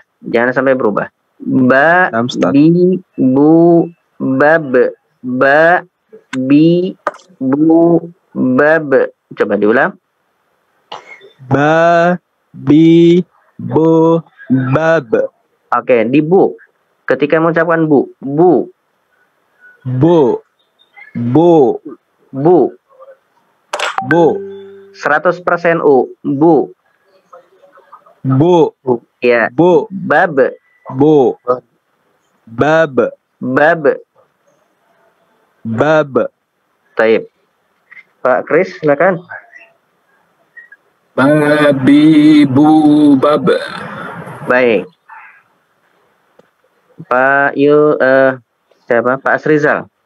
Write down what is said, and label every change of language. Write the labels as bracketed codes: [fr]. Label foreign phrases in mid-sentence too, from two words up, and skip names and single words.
[id] Jangan sampai berubah. [ar] Babi bu bab. Babi bu bab. [id] Coba diulang. [ar] Babi bu bab. [id] Oke, di bu. Ketika mengucapkan bu, bu, [ar] Bu. Bu. bu, Bu. [id] 100% u, bu, [ar] Bu. [id] ya, [ar] Bu. bab, Bu. Bab. bab. Bab. [id] Taib. Pak Kris, silakan. [ar] Babi bu bab. [id] Baik. Pak siapa? Pak Asrizal.